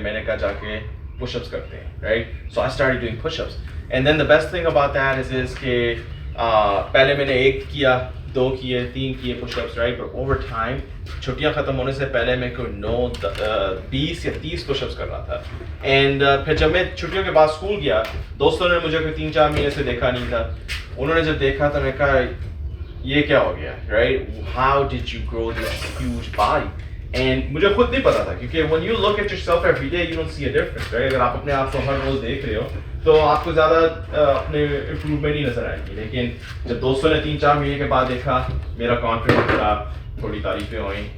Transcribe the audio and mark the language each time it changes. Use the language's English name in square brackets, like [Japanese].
[Hindi] मैंने कहा जाके push-ups करते हैं, right? [English] So I started doing push-ups. And then the best thing about that is [Hindi] कि पहले मैंने 1 किया, 2 किए, 3 किए push-ups, [English] right? But over time, [Hindi] छुट्टियाँ ख़त्म होने से पहले मैं कोई 20 या 30 push-ups कर रहा था. And फिर जब मैं छुट्टियों के बाद स्कूल गया, दोस्तों ने मुझे कोई 3-4 महीने से देखा नहीं था. उन्होंने जब देखा तो मैं कहा ये क्या हो गया, right? [English] How did you grow this huge body? And [Hindi] मुझे खुद नहीं पता था क्योंकि [English] when you look at yourself every day you don't see a difference, right? [Hindi] अगर आप अपने आप को हर रोज देख रहे हो तो आपको ज़्यादा अपने इम्प्रूवमेंट नहीं नजर आएगी. लेकिन जब दोस्तों ने 3-4 महीने के बाद देखा, मेरा कॉन्फिडेंस बढ़ा, थोड़ी तारीफें हुई.